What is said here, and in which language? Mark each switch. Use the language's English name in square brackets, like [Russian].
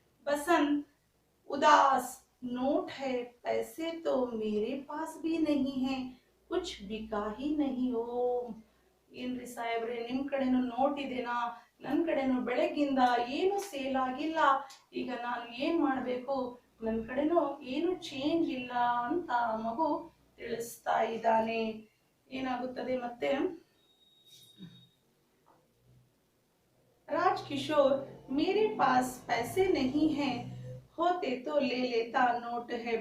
[Hindi] Basant Udhas note है, पैसे तो मेरे पास भी नहीं है, कुछ बिका ही नहीं हो. [Kannada] ಏನ್ರಿ ಸಾಹೇಬ್ರೆ, ನಿಮ್ ಕಡೆನೂ ನೋಟ್ ಇದೆನಾ, ನನ್ ಕಡೆನೂ ಬೆಳಗ್ಗಿಂದ ಏನು ಸೇಲ್ ಆಗಿಲ್ಲ, ಈಗ ನಾನು ಏನ್ ಮಾಡ್ಬೇಕು, ನನ್ ಕಡೆನೂ ಏನು ಚೇಂಜ್ ಇಲ್ಲ ಅಂತ ಮಗು ತಿಳಿಸ್ತಾ ಇದ್ದಾನೆ. ಏನಾಗುತ್ತದೆ ಮತ್ತೆ, [Hindi] राज किशोर मेरे पास पैसे नहीं है, होते तो ले लेता, नोट है.